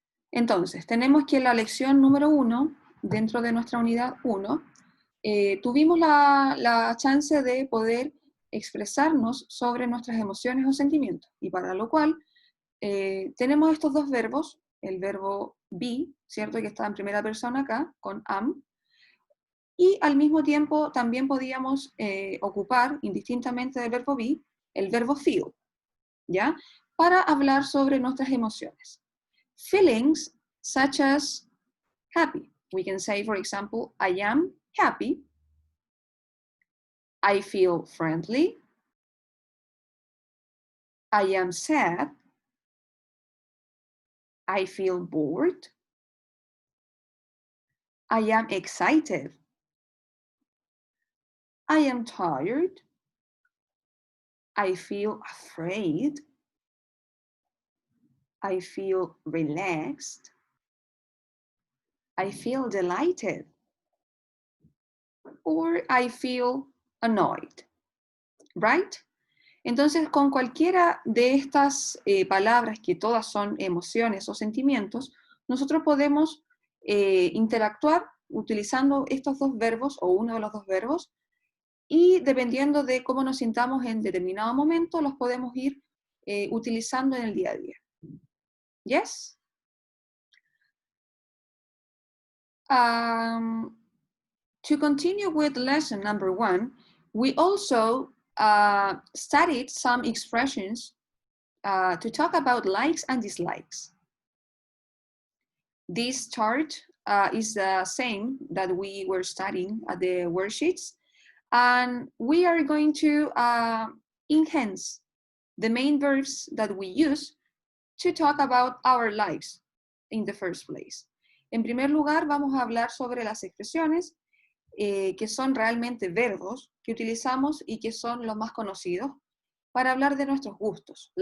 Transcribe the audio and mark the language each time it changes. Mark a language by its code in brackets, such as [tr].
[es] Entonces, tenemos que en la lección número 1, dentro de nuestra unidad 1, tuvimos la chance de poder expresarnos sobre nuestras emociones o sentimientos, y para lo cual tenemos estos dos verbos, el verbo be, ¿cierto? Que está en primera persona acá, con am, y al mismo tiempo también podíamos ocupar, indistintamente del verbo be, el verbo feel, ¿ya? Para hablar sobre nuestras emociones. [en] Feelings such as happy. We can say, for example, I am happy. I feel friendly. I am sad. I feel bored. I am excited. I am tired. I feel afraid. I feel relaxed. I feel delighted. Or I feel annoyed. Right? [es] Entonces, con cualquiera de estas palabras, que todas son emociones o sentimientos, nosotros podemos interactuar utilizando estos dos verbos o uno de los dos verbos, y dependiendo de cómo nos sintamos en determinado momento, los podemos ir utilizando en el día a día. [en] Yes? To continue with lesson number 1, we also studied some expressions to talk about likes and dislikes. This chart is the same that we were studying at the worksheets, and we are going to enhance the main verbs that we use to talk about our likes in the first place. [es] En primer lugar, vamos a hablar sobre las expresiones que son realmente verbos que utilizamos y que son los más conocidos para hablar de nuestros gustos.